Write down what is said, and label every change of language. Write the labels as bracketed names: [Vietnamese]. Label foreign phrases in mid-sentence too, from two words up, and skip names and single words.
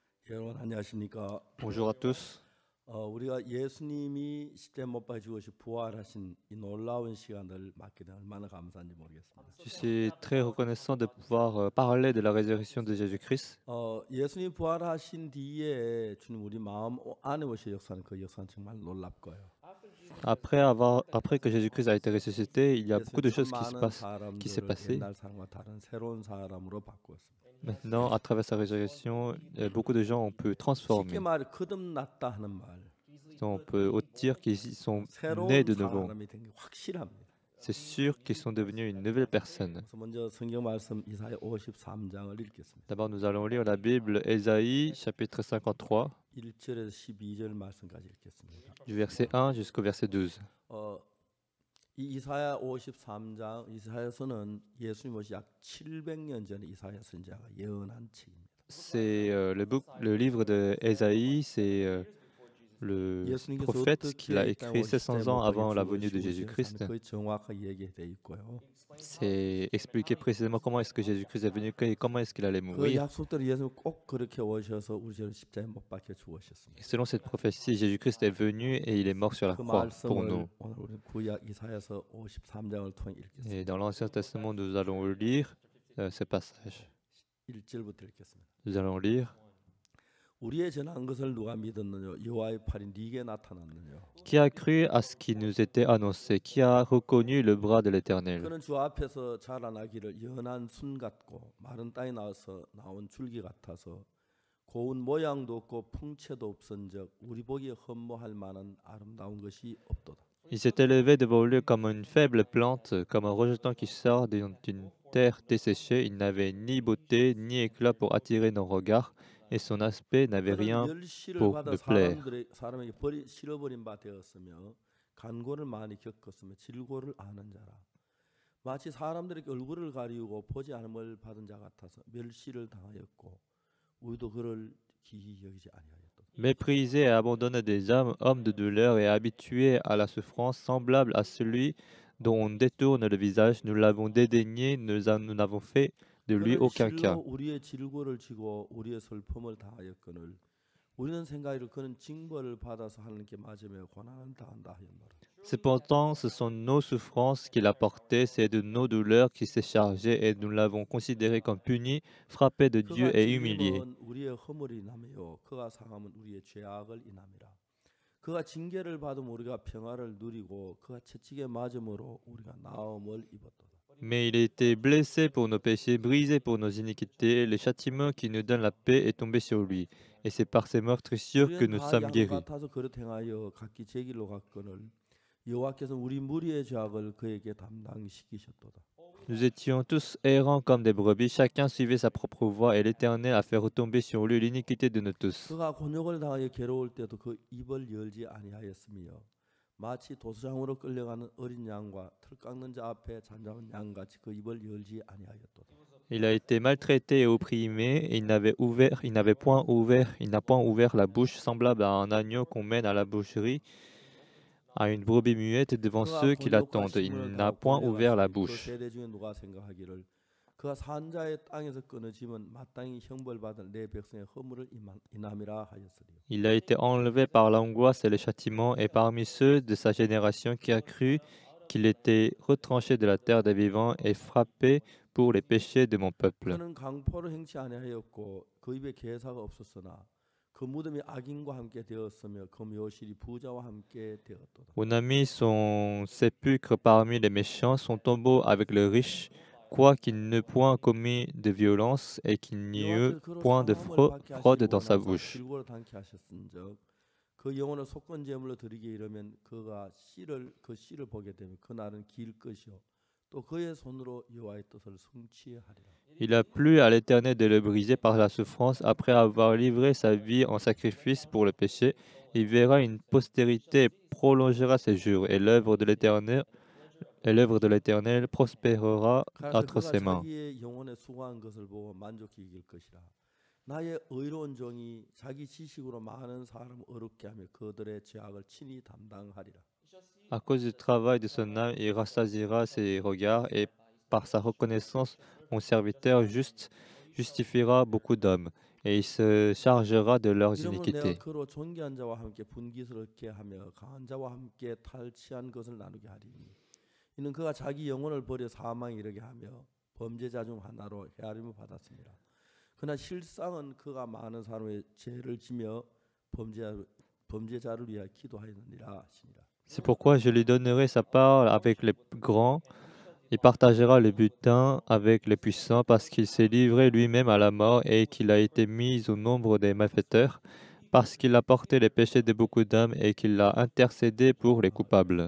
[Korean] 여러분 안녕하십니까? [French] Bonjour à tous. [Korean] 우리가 예수님이 십자가에 못 박혀 죽으시 부활하신 이 놀라운 시간을 맞게 되 얼마나 감사한지 모르겠습니다. [French] Je suis très reconnaissant de pouvoir parler de la résurrection de Jésus-Christ. [Korean] 예수님 부활하신 뒤에 주님 우리 마음 안에 오셔 역사는 그 역사는 정말 놀랍고요. [French] Après que Jésus-Christ a été ressuscité, il y a beaucoup [Korean] 예수님 [French] de [Korean] 참 [French] choses [Korean] 많은 [French] qui s'est [Korean] 사람들을 [French] passé. [Korean] 옛날 사람과 다른 새로운 사람으로 바꾸었습니다. [French] Maintenant, à travers sa résurrection, beaucoup de gens ont pu [Korean] 쉽게 [French] transformer. [Korean] 말해 거듭났다 하는 말. [French] On peut dire qu'ils sont nés [Korean] 새로운 [French] de nouveau. [Korean] 사람이 된 게 확실합니다. [French] C'est sûr qu'ils sont devenus une nouvelle personne. [Korean] 그래서 먼저 성경 말씀 이사야 53장을 읽겠습니다. [French] D'abord, nous allons lire la Bible, Ésaïe, chapitre 53, [Korean] 1절에서 12절 말씀까지 읽겠습니다. [French] du verset 1 jusqu'au verset 12. [Korean] 이 이사야 53장 이사야서는 예수님 오시 약 700년 전에 이사야 선지자가 예언한 책입니다. [French] C'est le livre de Ésaïe, c'est le prophète qu'il a écrit 700 ans avant la venue de Jésus-Christ. [Korean] 거의 정확하게 얘기되어 있고요. [French] C'est expliquer précisément comment est-ce que Jésus-Christ est venu et comment est-ce qu'il allait [Korean] 그 [French] mourir. [Korean] 약속대로 예수님 꼭 그렇게 오셔서 우리를 십자가에 못 박혀 죽으셨습니다. [French] Et selon cette prophétie, Jésus-Christ est venu et il est mort sur la [Korean] 그 [French] croix pour [Korean] 말씀을 [French] nous. [Korean] 오늘 우리 구약 이사야서 53장을 통해 읽겠습니다. [French] Et dans l'Ancien Testament, nous allons lire ce passage. [Korean] 1절부터 읽겠습니다. [French] Nous allons lire. [Korean] 우리의 전한 것을 누가 믿었느냐? 여호와의 팔이 네게 나타났느냐? [French] Qui a cru à ce qui nous était annoncé? Qui a reconnu le bras de l'Éternel? [Korean] 그는 주 앞에서 자라나기를 연한 순 같고 마른 땅에 나와서 나온 줄기 같아서 고운 모양도 없고 풍채도 없은즉 우리 보기에 흠모할 만한 아름다운 것이 없도다. [French] Il s'est élevé devant lui comme une faible plante, comme un rejeton qui sort d'une terre desséchée. Il n'avait ni beauté ni éclat pour attirer nos regards, et son aspect n'avait [Korean] 그는 [French] rien [Korean] 멸시를 [French] pour [Korean] 받아 [French] nous plaire. [Korean] 사람에게 실어버린 바 되었으며 간고를 많이 겪었으며 질고를 아는 자라. 마치 사람들에게 얼굴을 가리우고 보지 않음을 받은 자 같아서 멸시를 당하였고 우리도 그를 기히 여기지 아니하였다. [French] Méprisé et abandonné des âmes, homme de douleur et habitué à la souffrance, semblable à celui dont on détourne le visage, nous l'avons dédaigné, nous n'avons fait de lui [Korean] 그는 [French] aucun [Korean] 실로 [French] cas. [Korean] 우리의 질고를 지고 우리의 슬픔을 당하였거늘 우리는 생각하기를 그는 징벌을 받아서 하나님께 맞으며 고난을 당한다 하였노라. [French] Cependant, ce sont nos souffrances qu'il a portées, c'est de nos douleurs qu'il s'est chargé, et nous l'avons considéré comme puni, frappé de Dieu [Korean] 그가 [French] et humilié. [Korean] 찔림은 우리의 허물을 인하며 그가 상함은 우리의 죄악을 인함이라. 그가 징계를 받음 우리가 평화를 누리고 그가 채찍에 맞음으로 우리가 나음을 입었도다. [French] Mais il a été blessé pour nos péchés, brisé pour nos iniquités. Le châtiment qui nous donne la paix est tombé sur lui. Et c'est par ses meurtrissures que [Korean] 우리는 [French] nous [Korean] 다 [French] sommes [Korean] 양 [French] guéris. [Korean] 같아서 그릇 행하여 각기 제 길로 갔거늘 여호와께서 우리 무리의 죄악을 그에게 담당시키셨도다. [French] Nous étions tous errants comme des brebis, chacun suivait sa propre voie, et l'Éternel a fait retomber sur lui l'iniquité de nous tous. [Korean] 그가 곤욕을 당하여 괴로울 때도 그 입을 열지 아니하였으며 마치 도수장으로 끌려가는 어린 양과 털 깎는 자 앞에 잠잠한 양같이 그 입을 열지 아니하였도다. [French] Il a été maltraité et opprimé, et il n'a point ouvert la bouche, semblable à un agneau qu'on mène à la boucherie, à une brebis muette devant [Korean] 그가 [French] ceux qui [Korean] 곤욕과 [French] l'attendent. Il [Korean] 심을 [French] n'a [Korean] 당하고 [French] point ouvert la [Korean] 끌려갔으니 그 [French] bouche. [Korean] 세대 중에 누가 생각하기를 그가 산자의 땅에서 끊어지면 마땅히 형벌받을 내 백성의 허물을 인함이라 하였으리. [French] Il a été enlevé par l'angoisse et le châtiment, et parmi ceux de sa génération qui a cru qu'il était retranché de la terre des vivants et frappé pour les péchés de mon peuple. [Korean] 그는 강포를 행치 아니하였고 그 입에 개사가 없었으나 그 무덤이 악인과 함께 되었으며 그 묘실이 부자와 함께 되었도다. [French] On a mis son sépulcre parmi les méchants, son tombeau avec le riche, quoiqu'il n'eût point commis de violence et qu'il n'y eût [Korean] 여호와께서 그로 [French] point de [Korean] 상함을 받게 [French] fraude [Korean] 하시고 [French] dans sa [Korean] 원하사 [French] bouche. [Korean] 질고를 당케 하셨은즉 그 영혼을 속건 제물로 드리게 이르면 그 씨를 보게 되면 그 날은 길 것이요 또 그의 손으로 여호와의 뜻을 성취하리라. [French] Il a plu à l'Éternel de le briser par la souffrance après avoir livré sa vie en sacrifice pour le péché. Il verra une postérité et prolongera ses jours, et l'œuvre de l'Éternel prospérera [Korean] 그래서 [French] entre [Korean] 그가 [French] ses mains. [Korean] 자기의 영혼에 수고한 것을 보고 만족히 여길 것이라. 나의 의로운 종이 자기 지식으로 많은 사람을 어렵게 하며 그들의 죄악을 친히 담당하리라. [French] À cause du travail de son âme, il rassasiera ses regards, et par sa reconnaissance, mon serviteur juste justifiera beaucoup d'hommes. et il se chargera de leurs [Korean] 이러므로 내가 [French] iniquités. [Korean] 그로 존귀한 자와 함께 분기스럽게 하며 강한 자와 함께 탈취한 것을 나누게 하리니 이는 그가 자기 영혼을 버려 사망에 이르게 하며 범죄자 중 하나로 헤아림을 받았습니다. 그러나 실상은 그가 많은 사람의 죄를 지며 범죄자를 위하여 기도하였느니라 하시니라. [French] C'est pourquoi je lui donnerai sa part avec les grands. Il partagera le butin avec les puissants parce qu'il s'est livré lui-même à la mort et qu'il a été mis au nombre des malfaiteurs, parce qu'il a porté les péchés de beaucoup d'hommes et qu'il a intercédé pour les coupables.